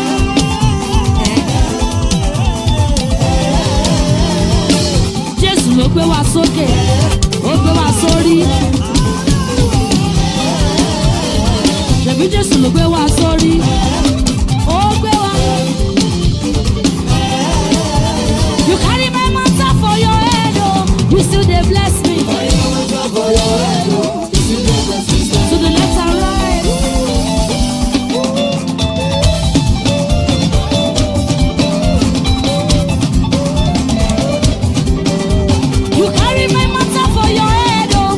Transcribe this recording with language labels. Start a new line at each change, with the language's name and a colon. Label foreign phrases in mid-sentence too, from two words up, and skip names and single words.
Yoruba: Jésù ló gbé wa sókè. Ó gbé wa sórí. Ṣèbí Jésù ló gbé wa sórí. Ó gbé wa.
Nigerian Pidgin: You carry my matter for your head, oh. You still dey bless me. To the left and right. You carry my matter for your head, oh.